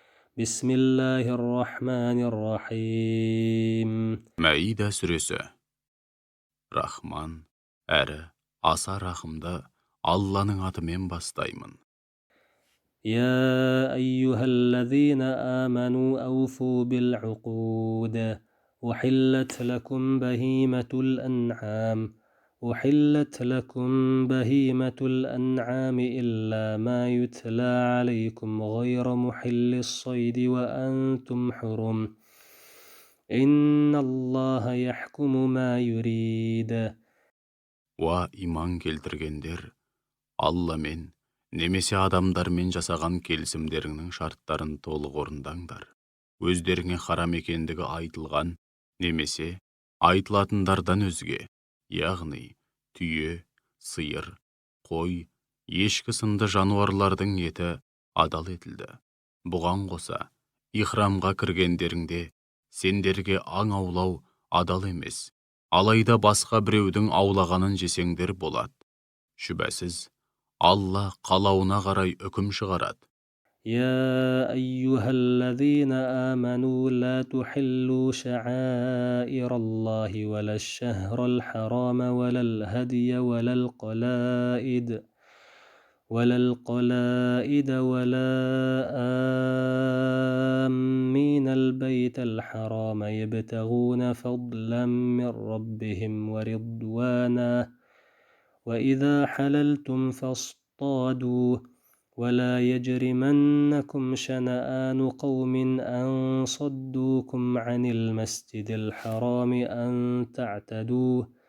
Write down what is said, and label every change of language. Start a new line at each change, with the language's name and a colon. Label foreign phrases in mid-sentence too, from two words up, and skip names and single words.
Arabic: بسم الله الرحمن الرحيم
Kazakh: Мәида сүресі. Рахман әрі аса рахымды Алланың атымен бастаймын.
Arabic: يا أيها الذين آمنوا أوفوا بالعقود أحلت لكم بهيمة الأنعام إلا ما يتلى عليكم غير محل الصيد وأنتم حرم إن الله يحكم ما يريد.
Kazakh: Уа иман келтіргендер, Алламен немесе адамдармен жасаған келісімдеріңнің шарттарын толық орындаңдар. Өздеріңе харам екендігі айтылған немесе айтылатындардан өзге, яғни түйе, сиыр, қой, ешкі сынды жануарлардың еті адал етілді. Бұған қоса, ихрамға кіргендеріңде сендерге аң аулау адал емес, алайда басқа біреудің аулағанын жесеңдер болады. Шүбәсіз, Алла қалауына қарай үкім шығарады.
Arabic: يا أيها الذين آمنوا لا تحلوا شعائر الله ولا الشهر الحرام ولا الهدي ولا ولا آمين البيت الحرام يبتغون فضلا من ربهم ورضوانا وإذا حللتم فاصطادوا ولا يجرمنكم شنآن قوم أن صدوكم عن المسجد الحرام أن تعتدوا